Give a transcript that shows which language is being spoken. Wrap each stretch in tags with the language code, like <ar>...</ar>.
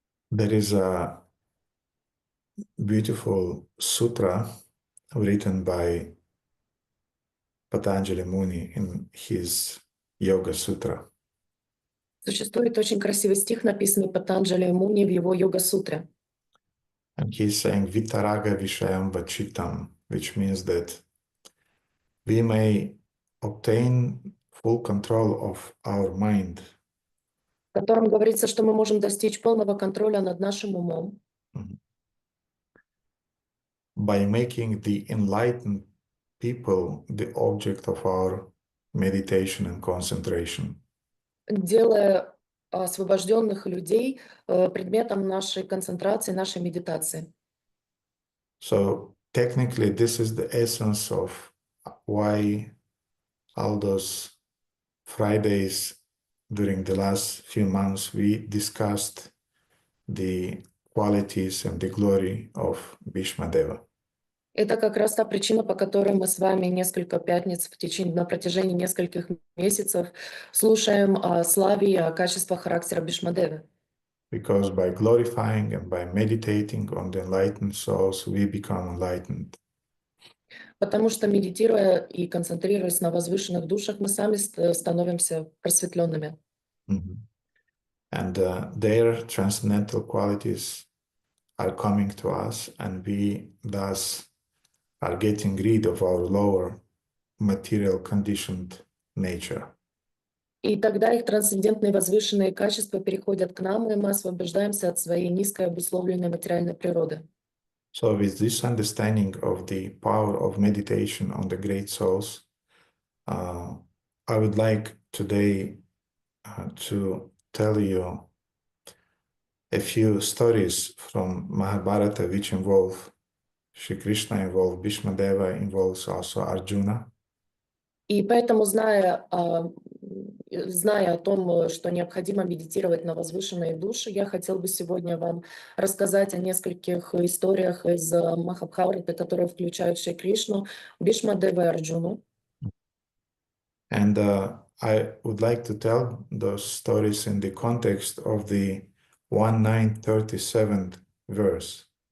<en>There is a beautiful sutra written by Patanjali Muni in his Yoga Sutra.</en> <ru>Существует очень красивый стих, написанный Патанджали Муни в его Йога-сутре.</ru> <en>And he's saying</en> <sa>Vitaraga Vishayam Vachitam,</sa> <en>which means that we may obtain full control of our mind.</en> <ru>В котором говорится, что мы можем достичь полного контроля над нашим умом.</ru> <en>By making the enlightened people the object of our meditation and concentration.</en> <ru>Делая освобожденных людей предметом нашей концентрации, нашей медитации.</ru> <en>So technically, this is the essence of why all those Fridays during the last few months we discussed the qualities and the glory of Bhishmadeva.</en> <ru>Это как раз та причина, по которой мы с вами несколько пятниц на протяжении нескольких месяцев слушаем о славе и о качествах характера Бхишмадевы.</ru> <en>Because by glorifying and by meditating on the enlightened souls, we become enlightened.</en> <ru>Потому что, медитируя и концентрируясь на возвышенных душах, мы сами становимся просветленными.</ru> <en>And their transcendental qualities are coming to us, and we thus are getting rid of our lower material conditioned nature.</en> <ru>И тогда их трансцендентные возвышенные качества переходят к нам, и мы освобождаемся от своей низкой обусловленной материальной природы.</ru> <en>So with this understanding of the power of meditation on the great souls, I would like today to tell you a few stories from Mahabharata which involve Shri Krishna, involve Bhishmadeva, involves also Arjuna.</en> <ru>И поэтому, зная о том, что необходимо медитировать на возвышенные души, я хотел бы сегодня вам рассказать о нескольких историях из Махабхараты, которые включают Шри Кришну, Бхишмадеву и Арджуну.</ru> <en>And I would like to tell those stories in the context of the 1937th verse.</en>